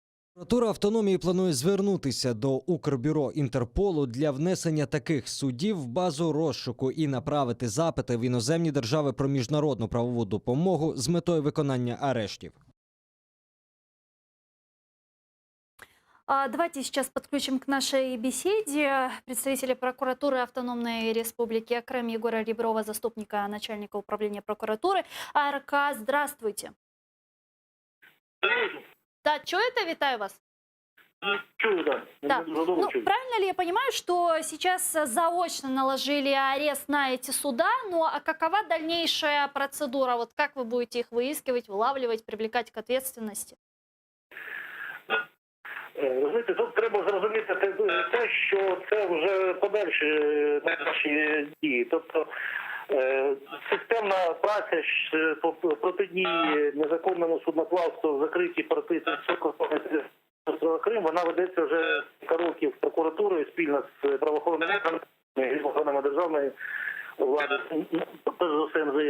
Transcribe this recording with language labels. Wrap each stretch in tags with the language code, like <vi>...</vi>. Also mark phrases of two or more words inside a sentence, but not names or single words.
<uk>Прокуратура автономії планує звернутися до Укрбюро Інтерполу для внесення таких судів в базу розшуку і направити запити в іноземні держави про міжнародну правову допомогу з метою виконання арештів.</uk> <ru>Давайте сейчас подключим к нашей беседе представителя прокуратуры Автономной Республики Крым Егора Реброва, заступника начальника управления прокуратуры АРК. Здравствуйте. Да,</ru> <uk>чуєте? Вітаю вас. Чую,</uk> <ru>да. Да. Ну, правильно ли я понимаю, что сейчас заочно наложили арест на эти суда, ну а какова дальнейшая процедура? Вот как вы будете их выискивать, вылавливать, привлекать к ответственности?</ru> <uk>Знаєте, тут треба зрозуміти те, що це вже подальші наші дії. Тобто системна праця протидії незаконному судноплавству в закритій порти острова Крим, вона ведеться вже кілька років прокуратурою спільно з правоохоронними органами державної влади, перш за все МЗС.</uk>